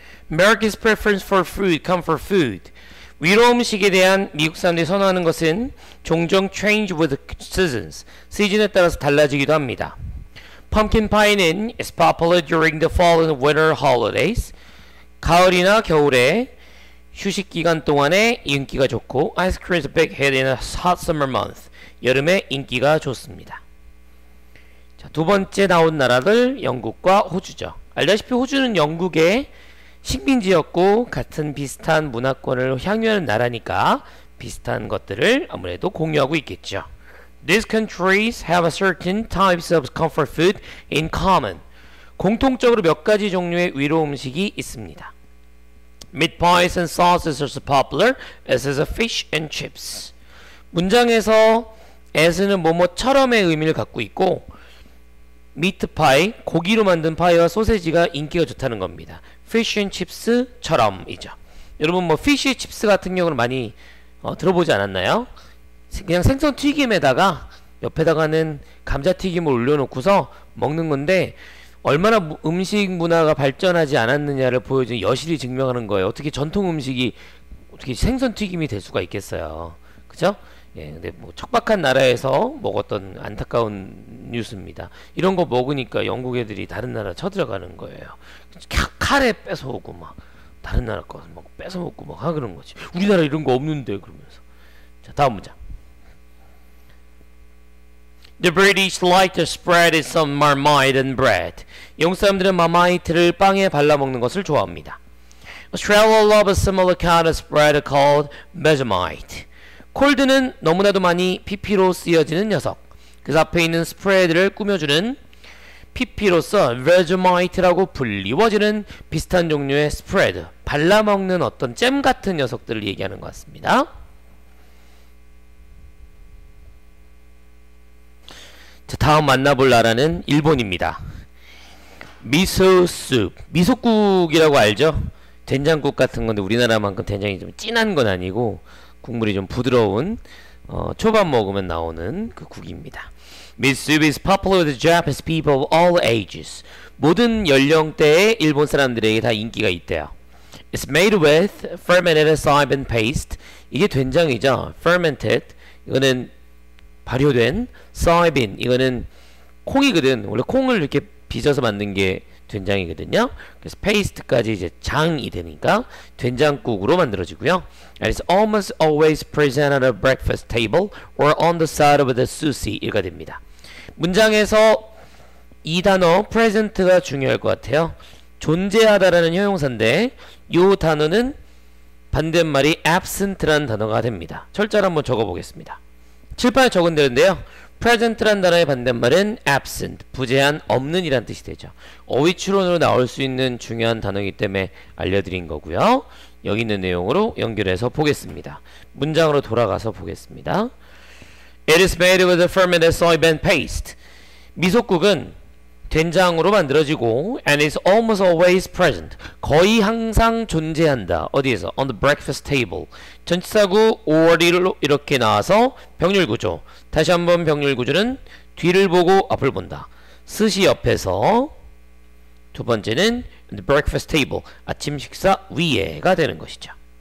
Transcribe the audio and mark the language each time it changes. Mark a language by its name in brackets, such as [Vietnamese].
[English] America's preference for food, comfort food. [Korean] 위로 음식에 대한 미국 사람들이 선호하는 것은 종종 [English] change with seasons. [Korean] 시즌에 따라서 달라지기도 합니다. [English] Pumpkin pie는 is popular during the fall and winter holidays. [Korean] 가을이나 겨울에 휴식 기간 동안에 인기가 좋고 [English] ice cream is a big hit in a hot summer month. [Korean] 여름에 인기가 좋습니다. 자, 두 번째 나온 나라들 영국과 호주죠. 알다시피 호주는 영국의 식민지였고 같은 비슷한 문화권을 향유하는 나라니까 비슷한 것들을 아무래도 공유하고 있겠죠. [English] These countries have a certain types of comfort food in common. [Korean] 공통적으로 몇 가지 종류의 위로 음식이 있습니다. [English] Meat pies and sauces are so popular as is a fish and chips. [Korean] 문장에서 as는 뭐뭐처럼의 의미를 갖고 있고 미트 파이, 고기로 만든 파이와 소세지가 인기가 좋다는 겁니다. fish and chips처럼이죠. 여러분 뭐 fish 칩스 같은 경우는 많이 들어보지 않았나요? 그냥 생선 튀김에다가 옆에다가는 감자튀김을 올려놓고서 먹는 건데 얼마나 음식 문화가 발전하지 않았느냐를 보여주는 여실히 증명하는 거예요. 어떻게 전통 음식이 어떻게 생선 튀김이 될 수가 있겠어요. 그죠? 예, 근데 뭐 척박한 나라에서 먹었던 안타까운 뉴스입니다. 이런 거 먹으니까 영국 애들이 다른 나라 쳐들어가는 거예요. 칼에 뺏어오고 막 다른 나라 거 막 뺏어먹고 막 그런 거지. 우리나라 이런 거 없는데 그러면서. 자, 다음 문장. [English] The British like to spread some marmite and bread. [Korean] 영국 사람들은 마마이트를 빵에 발라 먹는 것을 좋아합니다. [English] Australia loves a similar kind of spread called Vegemite. [Korean] 콜드는 너무나도 많이 PP로 쓰여지는 녀석. 그 앞에 있는 스프레드를 꾸며주는 PP로서 Vegemite라고 불리워지는 비슷한 종류의 스프레드, 발라먹는 어떤 잼 같은 녀석들을 얘기하는 것 같습니다. 자, 다음 만나볼 나라는 일본입니다. 미소숲, 미소국이라고 알죠? 된장국 같은 건데 우리나라만큼 된장이 좀 진한 건 아니고 국물이 좀 부드러운 초밥 먹으면 나오는 그 국입니다. [English] Miso is popular with Japanese people of all ages. [Korean] 모든 연령대의 일본 사람들에게 다 인기가 있대요. [English] It's made with fermented soybean paste. [Korean] 이게 된장이죠. Fermented. 이거는 발효된 soybean. 이거는 콩이거든. 원래 콩을 이렇게 빚어서 만든 게 된장이거든요. 그래서 페이스트까지 이제 장이 되니까 된장국으로 만들어지고요. [English] And it's almost always presented at a breakfast table or on the side of the sushi. [Korean] 가 됩니다. 문장에서 이 단어 present가 중요할 것 같아요. 존재하다라는 형용사인데 이 단어는 반대말이 absent라는 단어가 됩니다. 철자로 한번 적어보겠습니다. 칠판에 적은 대로인데요. present란 단어의 반대말은 absent, 부재한, 없는 이란 뜻이 되죠. 어휘 추론으로 나올 수 있는 중요한 단어이기 때문에 알려드린 거고요. 여기 있는 내용으로 연결해서 보겠습니다. 문장으로 돌아가서 보겠습니다. [English] It is made with a fermented soybean paste. [Korean] 미속국은 된장으로 만들어지고 [English] and is almost always present. [Korean] 거의 항상 존재한다. 어디에서? [English] On the breakfast table. [Korean] 전치사구 or로 이렇게 나와서 병렬구조. 다시 한번 병렬구조는 뒤를 보고 앞을 본다. 스시 옆에서 두 번째는 the breakfast table. 아침 식사 위에가 되는 것이죠.